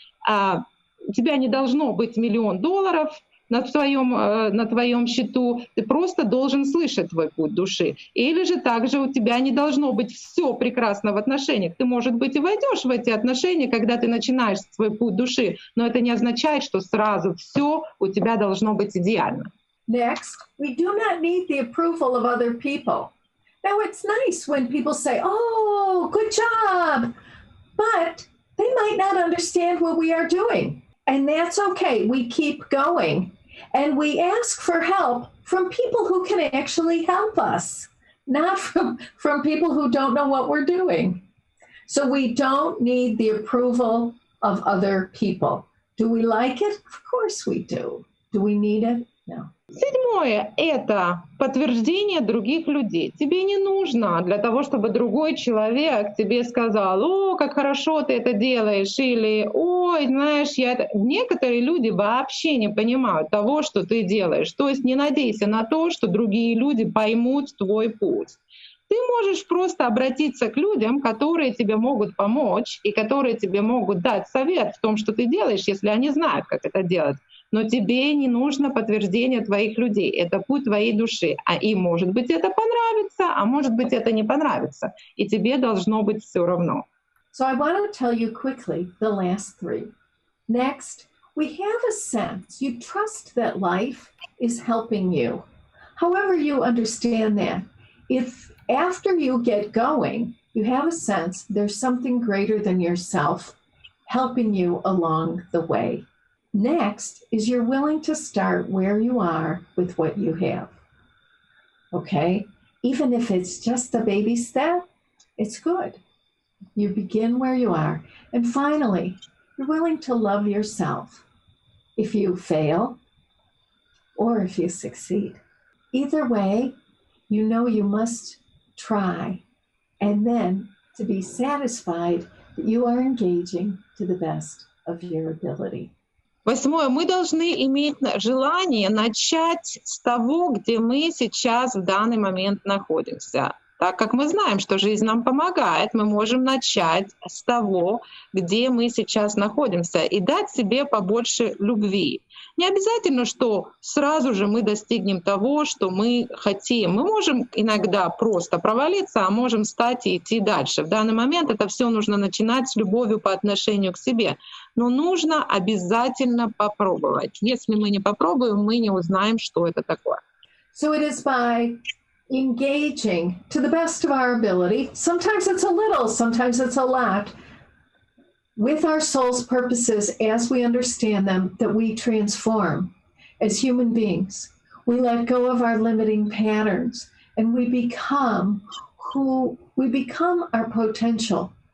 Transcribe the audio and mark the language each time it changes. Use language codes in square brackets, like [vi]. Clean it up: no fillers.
[ru] У тебя не должно быть $1 миллион на твоем счету, ты просто должен слышать твой путь души. Или же также у тебя не должно быть все прекрасно в отношениях. Ты, может быть, и войдешь в эти отношения, когда ты начинаешь свой путь души, но это не означает, что сразу все у тебя должно быть идеально. [en] Next, we do not need the approval of other people. Now, it's nice when people say, oh, good job, but they might not understand what we are doing. And that's okay. We keep going. And we ask for help from people who can actually help us, not from people who don't know what we're doing. So we don't need the approval of other people. Do we like it? Of course we do. Do we need it? No. [ru] 7 — это подтверждение других людей. Тебе не нужно для того, чтобы другой человек тебе сказал: о, как хорошо ты это делаешь, или ой, знаешь, Некоторые люди вообще не понимают того, что ты делаешь. То есть не надейся на то, что другие люди поймут твой путь. Ты можешь просто обратиться к людям, которые тебе могут помочь и которые тебе могут дать совет в том, что ты делаешь, если они знают, как это делать. Но тебе не нужно подтверждение твоих людей. Это путь твоей души. А им, может быть, это понравится, а может быть, это не понравится. И тебе должно быть все равно. [en] So I want to tell you quickly the last 3. Next, we have a sense. You trust that life is helping you. However you understand that. If after you get going, you have a sense there's something greater than yourself helping you along the way. Next is you're willing to start where you are with what you have. Okay? Even if it's just a baby step, it's good. You begin where you are. And finally, you're willing to love yourself. if you fail or if you succeed. Either way, you know you must try, and then to be satisfied that you are engaging to the best of your ability. [ru] Восьмое. Мы должны иметь желание начать с того, где мы сейчас в данный момент находимся. Так как мы знаем, что жизнь нам помогает, мы можем начать с того, где мы сейчас находимся, и дать себе побольше любви. Не обязательно, что сразу же мы достигнем того, что мы хотим. Мы можем иногда просто провалиться, а можем встать и идти дальше. В данный момент это все нужно начинать с любовью по отношению к себе. Но нужно обязательно попробовать. Если мы не попробуем, мы не узнаем, что это такое. [en] So it is by engaging to the best of our ability. Sometimes it's a little, sometimes it's a lot, with our soul's purposes as we understand them, that we transform as human beings. We let go of our limiting patterns and we become our potential.